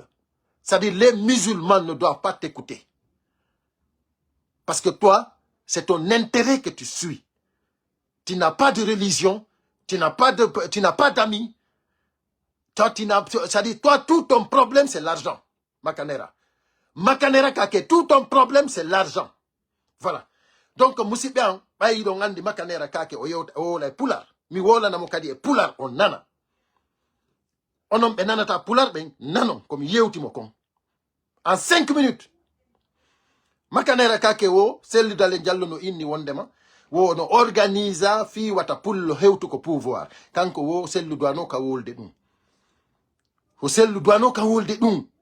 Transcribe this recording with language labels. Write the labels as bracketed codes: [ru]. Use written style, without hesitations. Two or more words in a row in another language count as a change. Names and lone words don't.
[fr] C'est-à-dire les musulmans ne doivent pas t'écouter. Parce que toi, c'est ton intérêt que tu suis. Tu n'as pas de religion, tu n'as pas d'amis. C'est-à-dire, toi, tout ton problème, c'est l'argent. Makanera. Makanera Kake, tout ton problème, c'est l'argent. Voilà. [ff] donc musidɓe an ɓayiɗon andi makanera kake o yewta o wola e pular mi wolanamo kadi e pular on nana onon ɓe nanata pular ɓen nanon komi yewtimo kon [fr] en 5 minutes [ff] makanera kake wo selludale Diallo no inni wondema wo no organisa fi wata pullo hewtu ko pouvoir kanko wo sellu doano ka wolde ɗum wo sellu doano ka wolde ɗum